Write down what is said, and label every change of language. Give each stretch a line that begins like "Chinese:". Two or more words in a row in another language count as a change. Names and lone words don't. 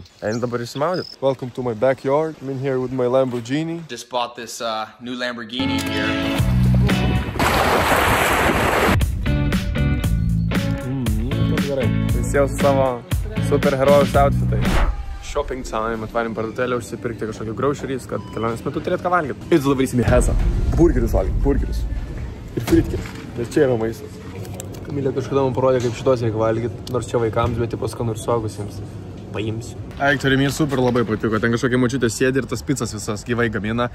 Lithuanian: Einu dabar išsimaudyt.
English: Welcome to my backyard. I'm in here with my Lamborghini. Just bought this new Lamborghini here.
Lithuanian: Visėjau su savo superherojus outfitai.
English: Shopping time,
Lithuanian: atvarėm parduotėlę užsipirkti kažkokį groceries, kad kelionės metu turėt ką valgyti. Ir darysim į Hesą. Burgerius valgyti, burgerius. Ir fritkiris. Ir čia yra maistas. Kamilė kažkada man parodė, kaip šitos reikia valgyti, nors čia vaikams, bet tipo skanu ir suaugusiems. paimsiu. Aiktoriai, man super labai patiko, ten kažkokia mačiutė sėdi ir tas picas visas gyvai gamina.